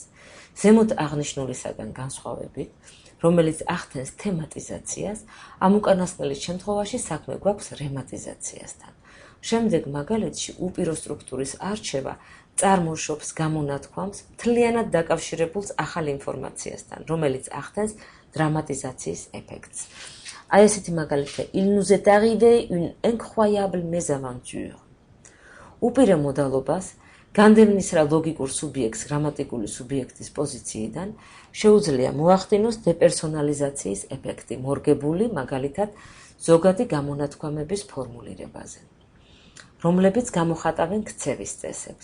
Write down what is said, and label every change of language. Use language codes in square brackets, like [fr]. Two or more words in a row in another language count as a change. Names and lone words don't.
[ka] ზემოთ აღნიშნულისაგან განსხვავებით, რომელიც ახდენს თემატიზაციას, ამ უკანასკნელის შემთხვევაში საქმე გვაქვს რემატიზაციასთან. შემდეგ მაგალითში უპირო სტრუქტურის არჩევა წარმოშობს გამონათქვამს მთლიანად დაკავშირებულს ახალ ინფორმაციასთან, რომელიც ახდენს დრამატიზაციის ეფექტს. აი ესეთი მაგალითია, [fr] il nous est arrivé une incroyable mésaventure. [ka] უპირე მოდალობას განდევნის რა ლოგიკურ სუბიექტს გრამატიკული სუბიექტის პოზიციიდან შეუძლია მოახდინოს დეპერსონალიზაციის ეფექტი, მორგებული მაგალითად ზოგადი გამონათქვამების ფორმულირებაზე, რომლებიც გამოხატავენ ქცევის წესებს.